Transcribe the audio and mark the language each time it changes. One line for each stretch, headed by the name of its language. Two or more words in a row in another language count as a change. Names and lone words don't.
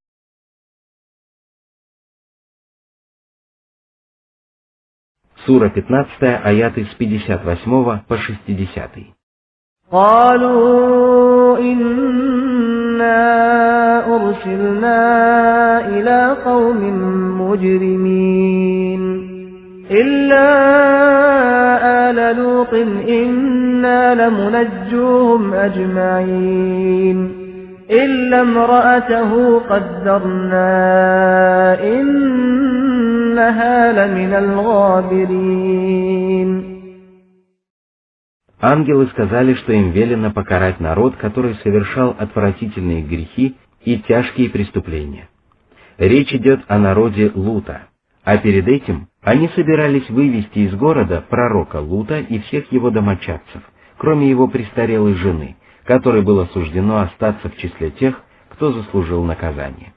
Russian: Сура 15, аяты с 58 по 60.
Arabic: قالوا إنا أرسلنا إلى قوم مجرمين إلا آل لوط إنا لمنجوهم أجمعين إلا امرأته قدرنا إنها لمن الغابرين.
Russian: Ангелы сказали, что им велено покарать народ, который совершал отвратительные грехи и тяжкие преступления. Речь идет о народе Лута, а перед этим они собирались вывести из города пророка Лута и всех его домочадцев, кроме его престарелой жены, которой было суждено остаться в числе тех, кто заслужил наказание.